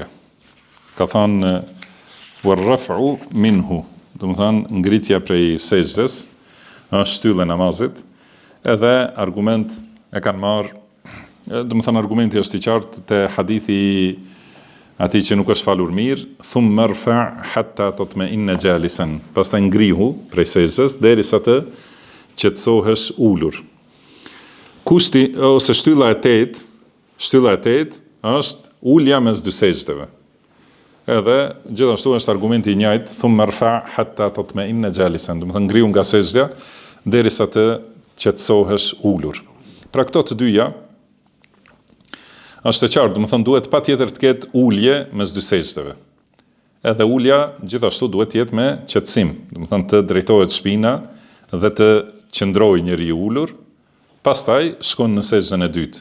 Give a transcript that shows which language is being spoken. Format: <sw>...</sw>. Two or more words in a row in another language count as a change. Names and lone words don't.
<sq>Ka thënë</sq> <ar>والرفع منه,</ar> <sq>do të thënë ngritja prej sejdës është shtylla e namazit, edhe argument e kanë marrë, do të thënë argumenti është i qartë te hadithi atij që nuk është falur mirë,</sq> <ar>ثم ارفع حتى تطمئن جالسا,</ar> <sq>pastaj ngrihu prej sejdës derisa të qetësohesh ulur. Kushti ose shtylla e 8 është ulja mes 2 sejdëve. Edhe gjithashtu është argumenti i njëjtë,</sq> <ar>ثم ارفع حتى تطمئن جالسا,</ar> <sq>do të thënë ngrihu nga sejdja derisa të qetësohesh ulur. Pra këto të dyja është e qartë, do të thënë duhet patjetër të ketë ulje mes 2 sejdëve. Edhe ulja gjithashtu duhet të jetë me qetësim, do të thënë të drejtohet shpina dhe të qëndrojë njeriu ulur, pastaj shkon në sejdën e dytë.</sq>